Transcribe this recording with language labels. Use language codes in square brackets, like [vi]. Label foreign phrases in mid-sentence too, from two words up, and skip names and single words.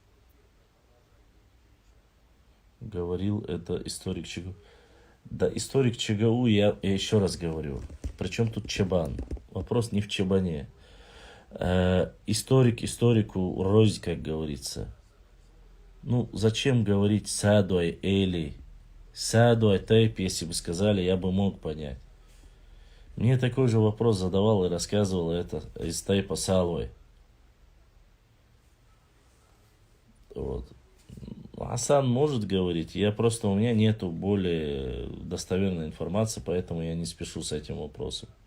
[ru] Говорил это историк ЧГУ. Да, историк ЧГУ, я еще раз говорю. Причем тут Чабан? Вопрос не в Чабане. Историк историку рознь, как говорится. Ну, зачем говорить садуай эли? Садуай тайп, если бы сказали, я бы мог понять. Мне такой же вопрос задавал и рассказывал это из тайпа салуай. Вот. Асан может говорить, у меня нету более достоверной информации, поэтому я не спешу с этим вопросом.